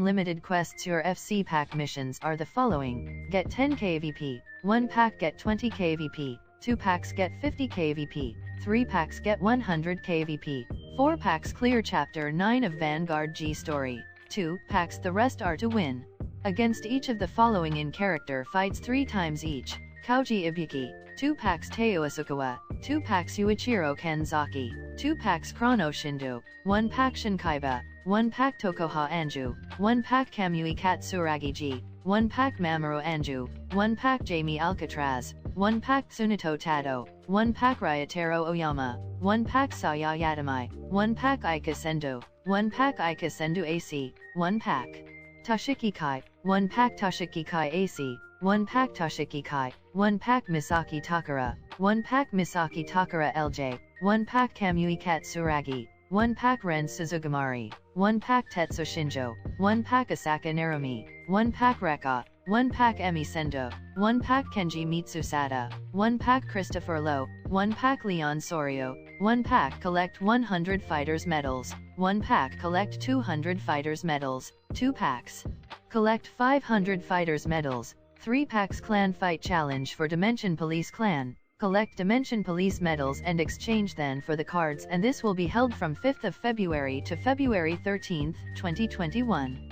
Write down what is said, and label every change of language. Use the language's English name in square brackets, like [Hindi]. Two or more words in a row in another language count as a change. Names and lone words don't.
[English] Limited quests. Your FC pack missions are the following: get 10 KVP, 1 pack get 20 KVP, 2 packs get 50 KVP, 3 packs get 100 KVP, 4 packs clear Chapter 9 of Vanguard G Story, 2 packs the rest are to win against each of the following in character fights 3 times each: Kauji Ibuki, 2 packs Teiu Asukawa, 2 packs Yuichiro Kanzaki, 2 packs Chrono Shindo, 1 pack Shinkaiba, 1 pack Tokoha Anju, 1 pack Kamui Katsuragi G, 1 pack Mamoru Anju, 1 pack Jamie Alcatraz, 1 pack Tsunato Tado, 1 pack Ryotaro Oyama, 1 pack Saya Yatamai, 1 pack Aika Sendo, 1 pack Aika Sendo AC, 1 pack Toshiki Kai, 1 pack Toshiki Kai AC, 1 pack Toshiki Kai, 1 pack Misaki Takara, 1 pack Misaki Takara LJ, 1 pack Kamui Katsuragi, 1 pack Ren Suzugimari, 1 pack Tetsu Shinjo, 1 pack Asaka Narumi, 1 pack Reka, 1 pack Emi Sendo, 1 pack Kenji Mitsusada, 1 pack Christopher Lowe, 1 pack Leon Sorio, 1 pack collect 100 Fighters Medals, 1 pack collect 200 Fighters Medals, 2 packs collect 500 Fighters Medals, 3 packs Clan Fight Challenge for Dimension Police Clan. Collect Dimension Police medals and exchange then for the cards, and this will be held from 5th of February to February 13th, 2021.